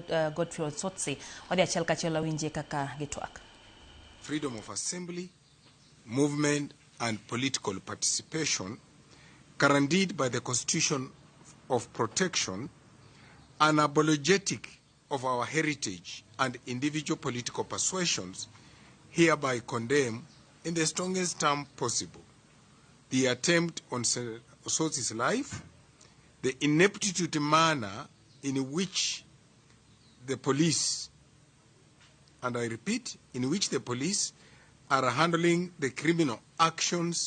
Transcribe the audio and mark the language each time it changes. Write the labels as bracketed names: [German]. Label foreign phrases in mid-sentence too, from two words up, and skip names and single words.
[Luo (Kenya and Tanzania)] Godfrey Osotsi wadhi achiel kachiel winje kaka gitwak. [English] Freedom of assembly, movement and political participation guaranteed by the Constitution of Protection, unapologetic of our heritage and individual political persuasions, hereby condemn in the strongest term possible the attempt on Osotsi's life, the ineptitude manner in which the police, and I repeat, in which the police are handling the criminal actions.